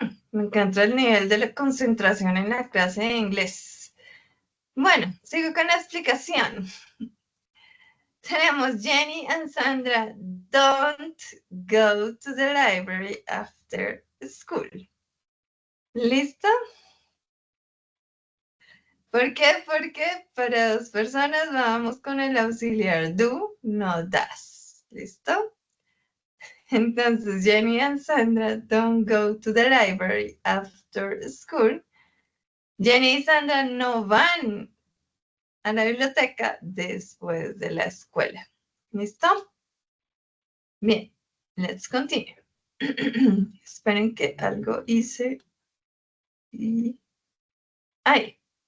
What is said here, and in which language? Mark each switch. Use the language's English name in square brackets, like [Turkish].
[Spanish] Me encanta el nivel de la concentración en la clase de inglés. Bueno, sigo con la explicación. Tenemos [English] Jenny and Sandra don't go to the library after school. [Spanish] ¿Listo? ¿Por qué? Porque para dos personas vamos con el auxiliar do, no das. ¿Listo? Entonces, [English] Jenny and Sandra don't go to the library after school. [Spanish] Jenny y Sandra no van a la biblioteca después de la escuela. ¿Listo? Bien, [English] let's continue. [Spanish] Esperen que algo hice y... ¡Ay!